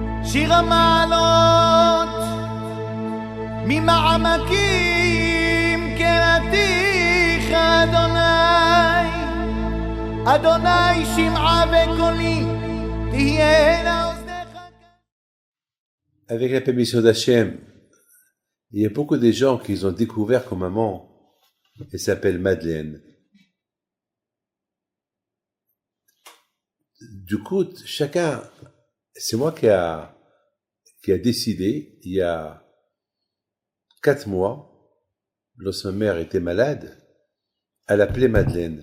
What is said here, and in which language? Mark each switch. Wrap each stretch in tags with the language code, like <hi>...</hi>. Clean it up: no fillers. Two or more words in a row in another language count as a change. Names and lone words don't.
<he>שיר המעלות ממעמקים קראתיך אדוני, אדוני שמעה וקולי תהיינה אוזניך.</he> <fr>Avec la permission d'Hachem, il y a beaucoup de gens qui ont découvert que maman, elle s'appelle Madeleine. Du coup, chacun, c'est moi qui a décidé, il y a 4 mois, lorsque ma mère était malade, à l'appeler Madeleine.</fr>